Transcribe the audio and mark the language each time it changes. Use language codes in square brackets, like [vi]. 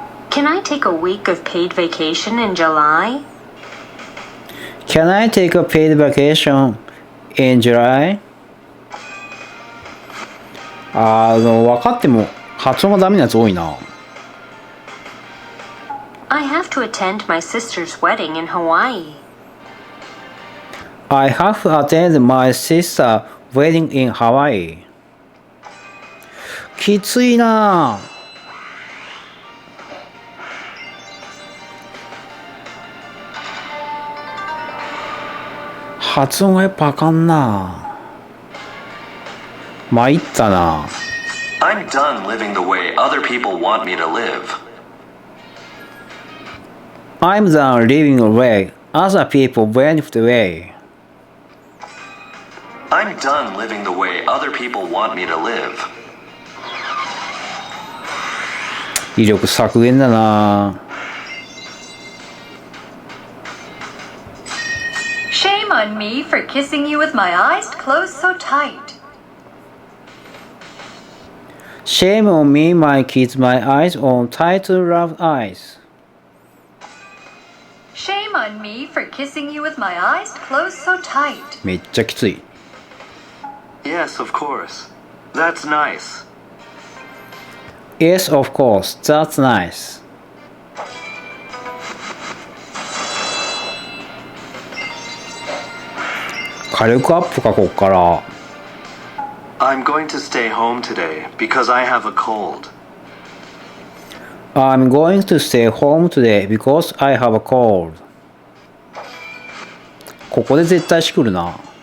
[en] Can I take a week of paid vacation in July? Can I take a paid vacation in July? [ja] 分かっても発音がダメなやつ多いな。 [en] I have to attend my sister's wedding in Hawaii. I have to attend my sister's wedding in Hawaii. [ja] きついな。発音がやっぱあかんな。参ったな。 [en] I'm done living the way other people want me to live. I'm done living the way other people went the way. I'm done living the way other people want me to live. [ja] 威力削減だな。 [en] Shame on me for kissing you with my eyes closed so tight. Shame on me, my kids, my eyes on tight rough eyes. Shame on me for kissing you with my eyes closed so tight. [ja] めっちゃきつい。 [en] Yes, of course. That's nice. Yes, of course. That's nice. [ja] 火力アップか、こっから。 [en] I'm going to stay home today because I have a cold. I'm going to stay home today because I have a cold. [ja] ここで絶対しくるな。